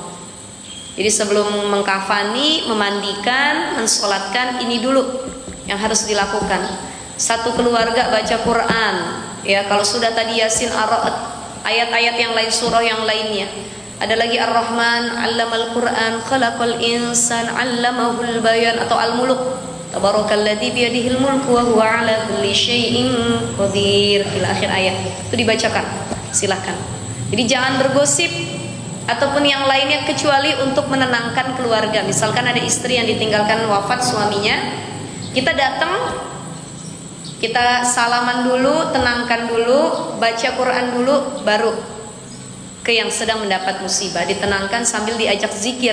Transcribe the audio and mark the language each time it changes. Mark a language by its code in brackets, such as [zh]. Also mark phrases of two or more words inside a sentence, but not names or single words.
[id] Jadi sebelum mengkafani, memandikan, mensolatkan, ini dulu yang harus dilakukan. Satu keluarga baca Quran. Ya kalau sudah tadi Yasin, Ar-Ra'd, ayat-ayat yang lain, surah yang lainnya. Ada lagi [ar] Ar-Rahman, علم القرآن خلق الإنسان علمه البيان, atau Al-Muluk. تبارك الذي بيده الملك وهو على كل شيء قدير إلى آخر آية. [id] Itu dibacakan. Silakan. Jadi jangan bergosip ataupun yang lainnya kecuali untuk menenangkan keluarga. Misalkan ada istri yang ditinggalkan wafat suaminya, kita datang, kita salaman dulu, tenangkan dulu, baca Quran dulu, baru ke yang sedang mendapat musibah, ditenangkan sambil diajak zikir.